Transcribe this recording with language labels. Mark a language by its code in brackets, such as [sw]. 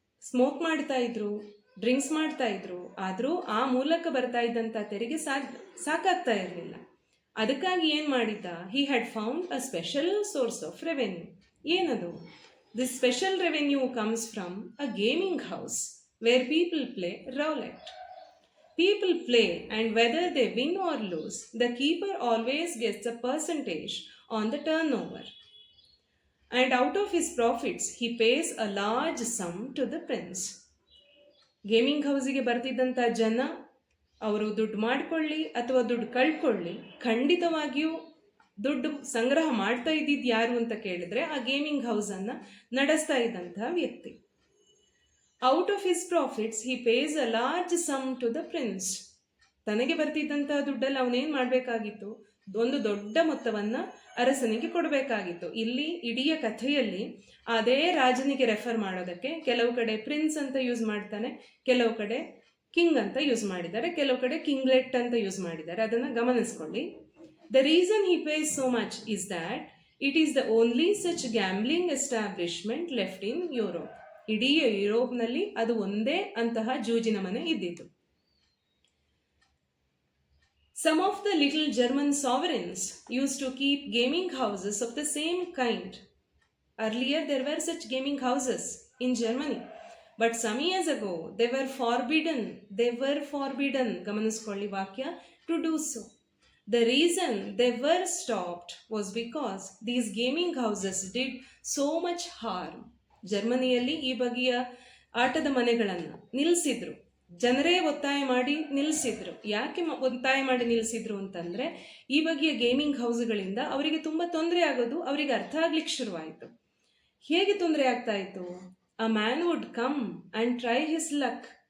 [kn] Smoke ಮಾಡ್ತಾ ಇದ್ರು, drinks ಮಾಡ್ತಾ ಇದ್ರು. ಆದರೂ ಆ ಮೂಲಕ ಬರ್ತಾ ಇದ್ದಂಥ ತೆರಿಗೆ ಸಾಕಾಗ್ತಾ ಇರಲಿಲ್ಲ. ಅದಕ್ಕಾಗಿ ಏನು ಮಾಡಿದ್ದ, [en] He had found a special source of revenue. [kn] ಏನದು? [en] This special revenue comes from a gaming house where people play roulette. People play, and whether they win or lose, the keeper always gets a percentage on the turnover. And out of his profits, he pays a large sum to the prince. [kn] Gaming ಹೌಸಿಗೆ ಬರ್ತಿದ್ದಂಥ ಜನ ಅವರು ದುಡ್ಡು ಮಾಡಿಕೊಳ್ಳಿ ಅಥವಾ ದುಡ್ಡು ಕಳ್ಕೊಳ್ಳಿ, ಖಂಡಿತವಾಗಿಯೂ ದುಡ್ಡು ಸಂಗ್ರಹ ಮಾಡ್ತಾ ಇದ್ದಿದ್ದು ಯಾರು ಅಂತ ಕೇಳಿದ್ರೆ ಆ ಗೇಮಿಂಗ್ ಹೌಸನ್ನು ನಡೆಸ್ತಾ ಇದ್ದಂತಹ ವ್ಯಕ್ತಿ. [en] Out of his profits he pays a large sum to the prince. [kn] ತನಗೆ ಬರ್ತಿದ್ದಂತಹ ದುಡ್ಡಲ್ಲಿ ಅವನೇನು ಮಾಡಬೇಕಾಗಿತ್ತು, ಒಂದು ದೊಡ್ಡ ಮೊತ್ತವನ್ನು ಅರಸನಿಗೆ ಕೊಡಬೇಕಾಗಿತ್ತು. ಇಲ್ಲಿ ಇಡೀ ಕಥೆಯಲ್ಲಿ ಅದೇ ರಾಜನಿಗೆ ರೆಫರ್ ಮಾಡೋದಕ್ಕೆ ಕೆಲವು ಕಡೆ ಪ್ರಿನ್ಸ್ ಅಂತ ಯೂಸ್ ಮಾಡ್ತಾನೆ, ಕೆಲವು ಕಡೆ ಕಿಂಗ್ ಅಂತ ಯೂಸ್ ಮಾಡಿದ್ದಾರೆ, ಕೆಲವು ಕಡೆ ಕಿಂಗ್ಲೆಟ್ ಅಂತ ಯೂಸ್ ಮಾಡಿದ್ದಾರೆ. ಅದನ್ನು ಗಮನಿಸ್ಕೊಳ್ಳಿ. [en] The reason he pays so much is that it is the only such gambling establishment left in Europe. [kn] ಇಡೀ ಯುರೋಪ್ನಲ್ಲಿ ಅದು ಒಂದೇ ಅಂತಹ ಜೂಜಿನ ಮನೆ ಇದ್ದಿತು. [en] Some of the little German sovereigns used to keep gaming houses of the same kind. Earlier there were such gaming houses in Germany, but some years ago they were forbidden, [kn] ಗಮನಿಸ್ಕೊಳ್ಳಿ ವಾಕ್ಯ, [en] to do so. The reason they were stopped was because these gaming houses did so much harm. [kn] ಜರ್ಮನಿಯಲ್ಲಿ ಈ ಬಗೆಯ ಆಟದ ಮನೆಗಳನ್ನು ನಿಲ್ಲಿಸಿದ್ರು. ಜನರೇ ಒತ್ತಾಯ ಮಾಡಿ ನಿಲ್ಲಿಸಿದ್ರು. ಯಾಕೆ ಒತ್ತಾಯ ಮಾಡಿ ನಿಲ್ಲಿಸಿದ್ರು ಅಂತಂದರೆ, ಈ ಬಗೆಯ ಗೇಮಿಂಗ್ ಹೌಸ್ಗಳಿಂದ ಅವರಿಗೆ ತುಂಬ ತೊಂದರೆ ಆಗೋದು ಅವರಿಗೆ ಅರ್ಥ ಆಗ್ಲಿಕ್ಕೆ ಶುರುವಾಯಿತು. ಹೇಗೆ ತೊಂದರೆ ಆಗ್ತಾ ಇತ್ತು? [en] A man would come and try his luck.